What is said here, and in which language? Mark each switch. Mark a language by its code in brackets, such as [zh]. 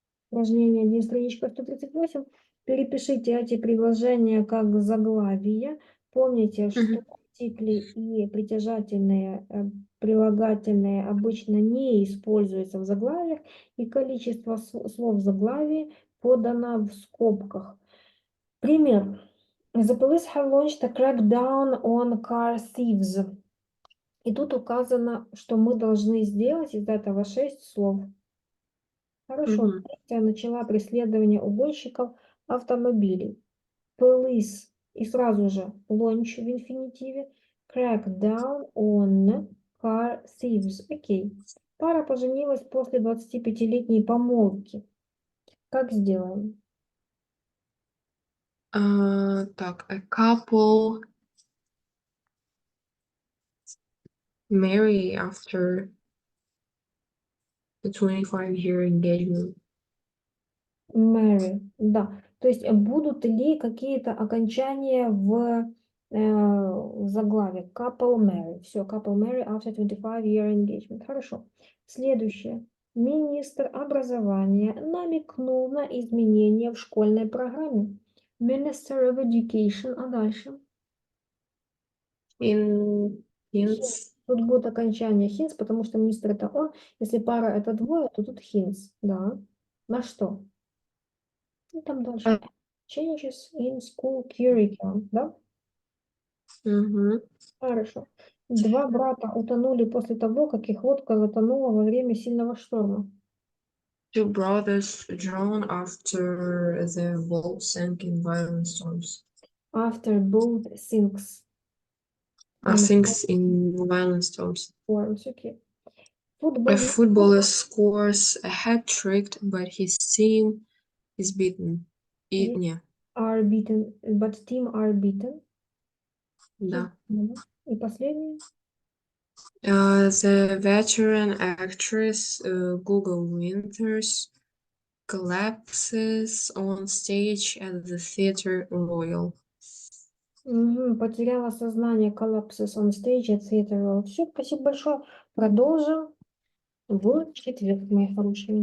[ru] Упражнение 1, страничка 138. Перепишите эти предложения как заглавие. Помните, что артикли и притяжательные, прилагательные обычно не используются в заглавиях, и количество слов в заглавии подано в скобках. Пример. [en] The police have launched a crackdown on car thieves. [ru] И тут указано, что мы должны сделать из этого 6 слов. Хорошо. Мгм. Полиция начала преследование угонщиков автомобилей. [en] Police. [ru] И сразу же launch в инфинитиве. [en] Crackdown on car thieves. [ru] Окей. Пара поженилась после 25-летней помолвки. Как сделаем? Так, [en] a couple marry after a 25-year engagement. Marry, [ru] да. То есть будут ли какие-то окончания в заглаве? [en] Couple marry. [ru] Все, [en] couple marry after 25-year engagement. [ru] Хорошо. Следующее. Министр образования намекнул на изменения в школьной программе. [en] Minister of Education. [ru] А дальше? [en] In Hints. hints. [ru] Тут будет окончание hints, потому что министр это он. Если пара это двое, то тут hints. Да. На что? И там дальше. [en] Changes in school curriculum, [ru] да? Мгм. Хорошо. Два брата утонули после того, как их лодка затонула во время сильного шторма. [en] Two brothers drowned after the boat sank in violent storms. After boat sinks in Sinks in violent storms. storms. Okay. A [ru] Футболист [en] footballer scores a hat trick, but his team is beaten. [ru] Не, [en] are beaten, but team are beaten. [ru] да. И последний. [en] The veteran actress Google Winters collapses on stage at the Theatre Royal. [ru] Потеряла сознание. [en] Collapses on stage at theater road. [ru] Все, спасибо большое. Продолжим в четверг, мои хорошие.